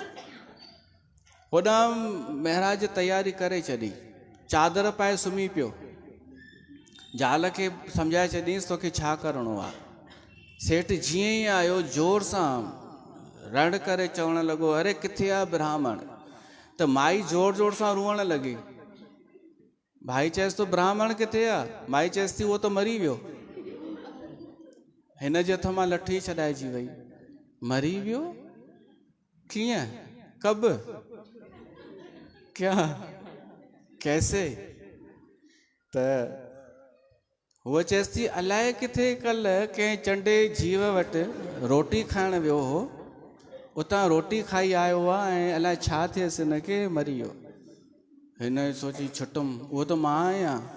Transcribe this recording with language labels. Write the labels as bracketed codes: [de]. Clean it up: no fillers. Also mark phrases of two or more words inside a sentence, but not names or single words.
[sd] होॾां महाराज तयारी करे छॾी, चादर पाए सुम्ही पियो। ज़ाल खे सम्झाए छॾींसि तोखे छा करिणो आहे। सेठ जीअं ई आयो जोर सां रड़ करे चवणु लॻो, अरे किथे आहे ब्राह्मण? त माई जोर जोर सां रुअण लॻी। भाई चएसि थो ब्राह्मण किथे आहे? माई चएसि थी उहो त मरी वियो। हिन जे हथ मां लठी छॾाइजी वई। मरी वियो? कीअं? [hi] कब? क्या? कैसे? [sd] त हूअ चएसि थी अलाए किथे कल्ह कंहिं चंडे जीव वटि रोटी खाइण वियो हो, उतां रोटी खाई आयो आहे ऐं अलाए छा थियसि हिनखे, मरी वियो। हिन सोची छुटुम, उहो त मां आहियां।